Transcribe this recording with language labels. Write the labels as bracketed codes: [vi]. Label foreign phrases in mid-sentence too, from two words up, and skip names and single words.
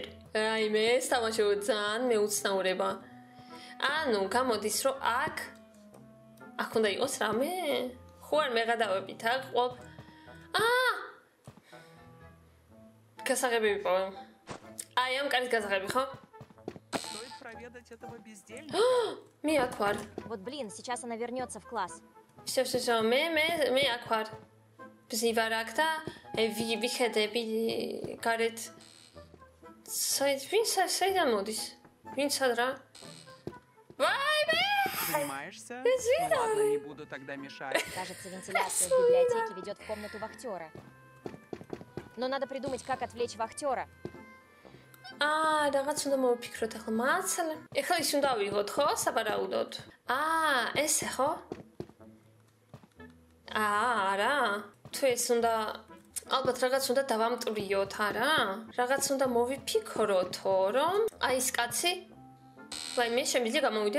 [ka] აი მე ეს თამაშო ძალიან მეუცნაურება. ანუ გამოდის რომ აქ უნდა იყოს რამე? ხო არ მეღადავებით აქ ყოლ. გასაღები ვიპოვე. აი ამ კარის გასაღები ხო? [ru] Проведать этого бездельника. [ka] მე აქ ვარ. [ru] Вот блин, сейчас она вернется в класс. Всё, [ka] მე აქ ვარ. ვარ აქ და ვიხედები გარეთ. საიდან მოდის? ვინ სად რა? ვაიმე! [ru] Занимаешься? Извини. Ну ладно, не буду тогда мешать. Кажется, вентиляция в библиотеке ведет в комнату вахтера. Но надо придумать, как отвлечь вахтера. [ka] რაღაც უნდა მოვფიქროთ ახლა მაცალე. ეხლა ის უნდა ვიღოთ ხო? საბარაუდოდ. ესე ხო? არა. თუ ეს უნდა ალბათ რაღაც უნდა დავამტვრიოთ, არა? რაღაც უნდა მოვიფიქროთო, რომ აი ეს კაცი ვაიმე შემიძლია გამოვიდე?